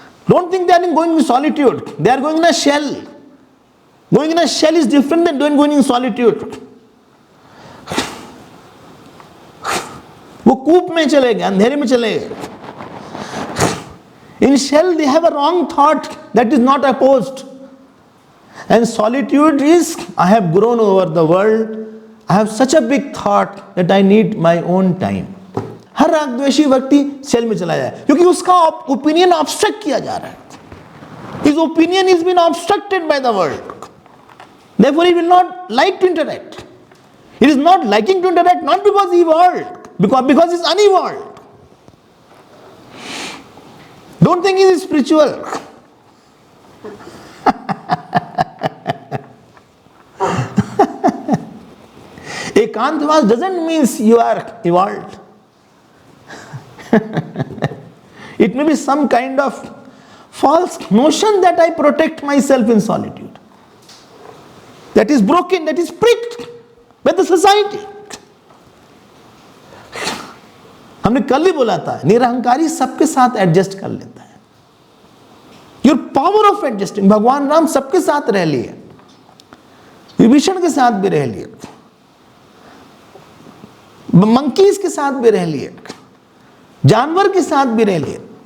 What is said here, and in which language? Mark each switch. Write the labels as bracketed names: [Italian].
[English] Don't think they are going in solitude, they are going in a shell. Going in a shell is different than going in solitude. [Hindi] वो कूप में चले गए, अंधेरे में चले गए। [English] In shell they have a wrong thought that is not opposed. And solitude is, I have grown over the world, I have such a big thought that I need my own time. [Hindi] हर रागद्वेषी व्यक्ति cell में चला जाए क्योंकि उसका opinion obstruct किया जा रहा है। [English] His opinion is been obstructed by the world. Therefore he will not like to interact. He is not liking to interact not because he evolved, because he is unevolved. Don't think he is spiritual. Ekantavas doesn't mean you are evolved. It may be some kind of false notion that I protect myself in solitude. That is broken, that is pricked by the society. [Hindi] हमने कल ही बोला था, निरहंकारी सबके साथ adjust कर लेता है। [English] Your power of adjusting. [Hindi] भगवान राम सबके साथ रह लिए, विभीषण के साथ भी रह लिए, मंकीज के साथ भी रह लिए, जानवर के साथ भी रह लिए।